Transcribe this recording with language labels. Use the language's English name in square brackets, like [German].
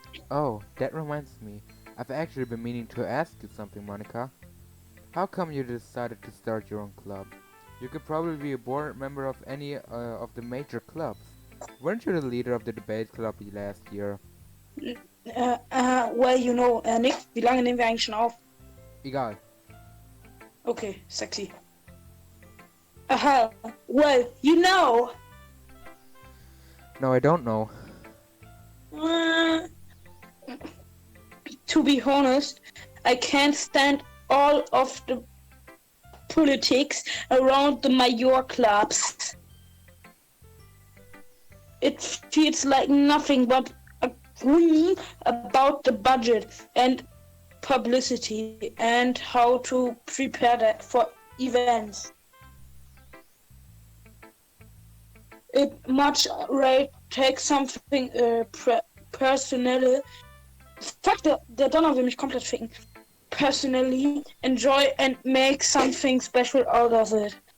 [English] Oh, that reminds me. I've actually been meaning to ask you something, Monica. How come you decided to start your own club? You could probably be a board member of any of the major clubs. Weren't you the leader of the debate club last year? [German] Well, Nick, wie lange nehmen wir eigentlich schon auf? Egal. [English] Okay, sexy. Aha, well, you know. No, I don't know. Uh, to be honest, I can't stand all of the politics around the major clubs. It feels like nothing but agreeing about the budget and publicity and how to prepare that for events. It much rather take something personal. [German] Fuck, der Donner will mich komplett ficken. [English] Personally enjoy and make something special out of it.